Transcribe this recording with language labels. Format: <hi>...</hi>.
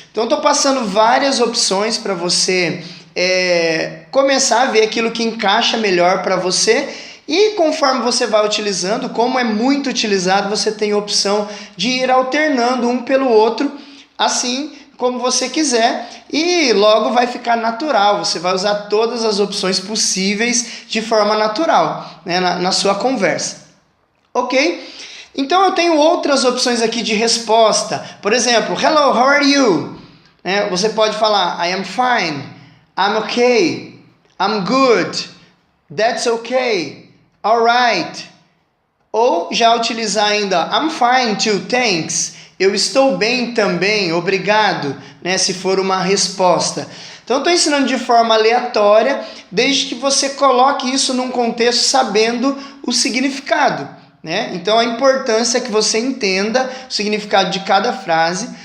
<pt>Então estou passando várias opções para você começar a ver aquilo que encaixa melhor para você, e conforme você vai utilizando, como é muito utilizado, você tem a opção de ir alternando um pelo outro, assim como você quiser, e logo vai ficar natural, você vai usar todas as opções possíveis de forma natural, né, na sua conversa. Ok? Então eu tenho outras opções aqui de resposta. Por exemplo,</pt> <en>hello, how are you?</en> <pt>Você pode falar,</pt> <en>I am fine, I'm okay, I'm good, that's okay, alright.</en> <pt>Ou já utilizar ainda,</pt> <en>I'm fine too, thanks.</en> <pt>Eu estou bem também, obrigado, né, se for uma resposta. Então eu estou ensinando de forma aleatória, desde que você coloque isso num contexto sabendo o significado, né? Então a importância é que você entenda o significado de cada frase.</pt>